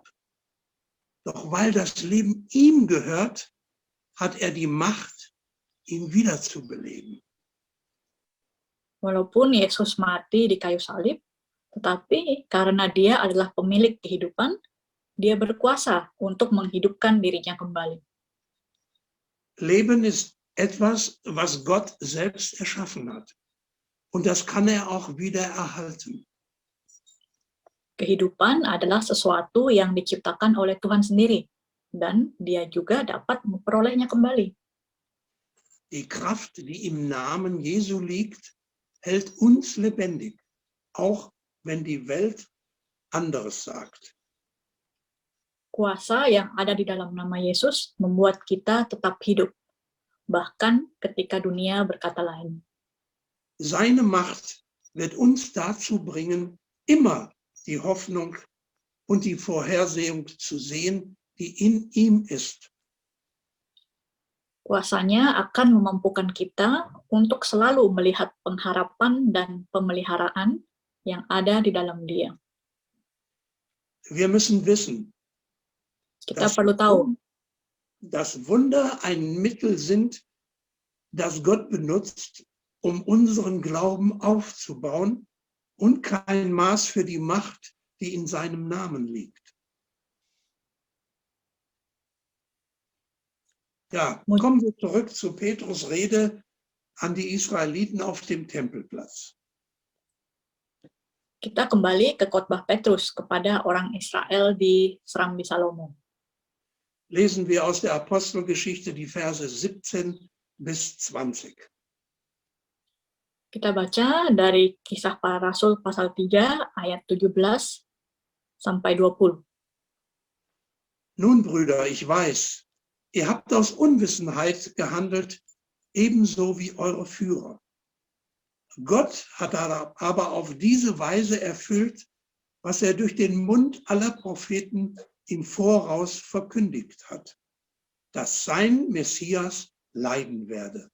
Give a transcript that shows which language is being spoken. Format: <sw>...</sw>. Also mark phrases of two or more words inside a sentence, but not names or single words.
<de>Doch weil das Leben ihm gehört, hat er die Macht, ihn wiederzubeleben.</de> <id>walaupun Yesus mati di kayu salib, tetapi karena dia adalah pemilik kehidupan, dia berkuasa untuk menghidupkan dirinya kembali.</id> <de>Leben ist etwas, was Gott selbst erschaffen hat. Und das kann er auch wieder erhalten.</de> <id>Kehidupan adalah sesuatu yang diciptakan oleh Tuhan sendiri, dan dia juga dapat memperolehnya kembali.</id> <de>Die Kraft, die im Namen Jesu liegt, hält uns lebendig, auch wenn die Welt anderes sagt.</de> <id>Kuasa yang ada di dalam nama Yesus membuat kita tetap hidup, bahkan ketika dunia berkata lain.</id> <de>Seine Macht wird uns dazu bringen, immer die Hoffnung und die Vorhersehung zu sehen, die in ihm ist.</de> <id>Kuasanya akan memampukan kita untuk selalu melihat pengharapan dan pemeliharaan yang ada di dalam Dia.</id> <de>Wir müssen wissen,</de> <id>Kita perlu tahu</id> <de>dass Wunder ein Mittel sind, das Gott benutzt, um unseren Glauben aufzubauen und kein Maß für die Macht, die in seinem Namen liegt. Ja, kommen wir zurück zu Petrus' Rede an die Israeliten auf dem Tempelplatz.</de> <id>kita kembali ke khotbah Petrus kepada orang Israel di Serambi Salomo.</id> <de>Lesen wir aus der Apostelgeschichte die Verse 17 bis 20.</de> <id>Kita baca dari Kisah Para Rasul pasal 3 ayat 17 sampai 20.</id> <de>Nun, Brüder, ich weiß, ihr habt aus Unwissenheit gehandelt, ebenso wie eure Führer. Gott hat aber auf diese Weise erfüllt, was er durch den Mund aller Propheten im Voraus verkündigt hat, dass sein Messias leiden werde.</de>